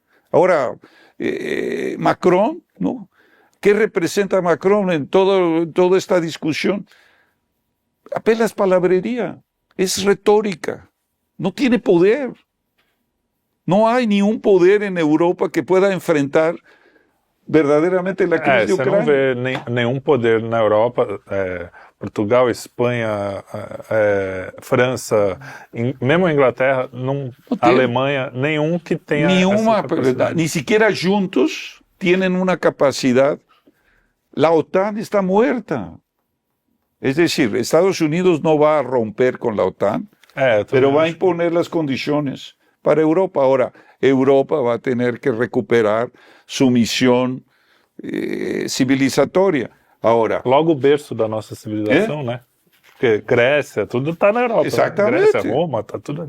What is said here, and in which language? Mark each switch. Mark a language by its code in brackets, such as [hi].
[es] Ahora, Macron, ¿no? ¿Qué representa Macron en toda esta discusión? Apenas palabrería, es retórica, no tiene poder. No hay ni un poder en Europa que pueda enfrentar [pt] verdadeiramente a crise de Ucrânia. Você não vê nenhum poder na Europa, Portugal, Espanha, França, mesmo a Inglaterra, a Alemanha, nenhum que tenha nenhuma, [es] ni siquiera juntos tienen una capacidad. La OTAN está muerta. Es decir, Estados Unidos no va a romper con la OTAN, pero va a imponer las condiciones para Europa. Ahora, Europa va a tener que recuperar su misión civilizatoria. [pt] Agora, logo o berço da nossa civilização, né? Porque Grécia, tudo está na Europa. Exatamente. Grécia, Roma, está tudo aí.